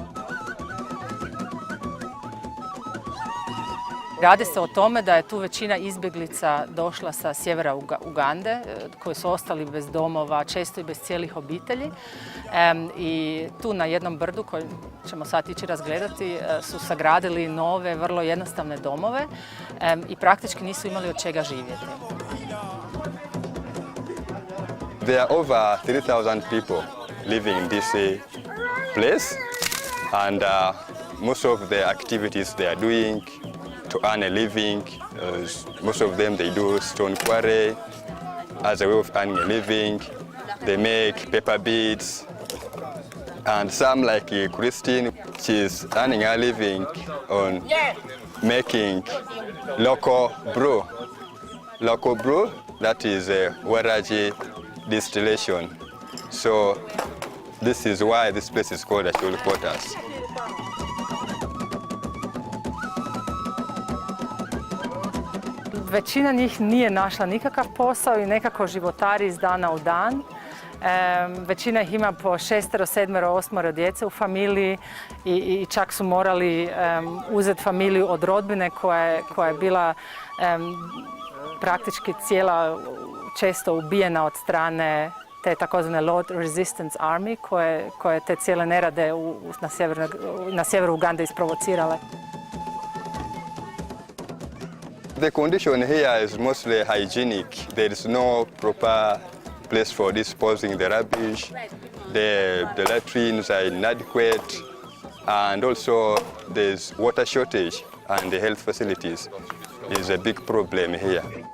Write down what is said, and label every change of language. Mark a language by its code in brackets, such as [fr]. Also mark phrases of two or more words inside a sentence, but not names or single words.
[hr] Radi se o tome da je tu većina izbjeglica došla sa sjevera Ugande, koji su ostali bez domova, često i bez cijelih obitelji. I tu na jednom brdu, koji ćemo sad ići razgledati, su sagradili nove, vrlo jednostavne domove i praktički nisu imali od čega živjeti. [en] There are over 3,000 people living in this place, and most of the activities they are doing to earn a living. Most of them they do stone quarry as a way of earning a living. They make paper beads, and some like Christine, she's earning a living on making local brew. Local brew, that is a waraji distillation. So this is why this place is called Asholi Quarters. [hr] Većina njih nije našla nikakav posao i nekako životari iz dana u dan. Većina ih ima po 6, 7, 8 djece u familiji i čak su morali uzeti familiju od rodbine koja je bila praktički cijela često ubijena od strane te takozvane Lord Resistance Army koje te cijele nerade na sjeveru Ugande isprovocirale. [en] The condition here is mostly hygienic. There is no proper place for disposing the rubbish. The latrines are inadequate, and also there's water shortage, and the health facilities is a big problem here.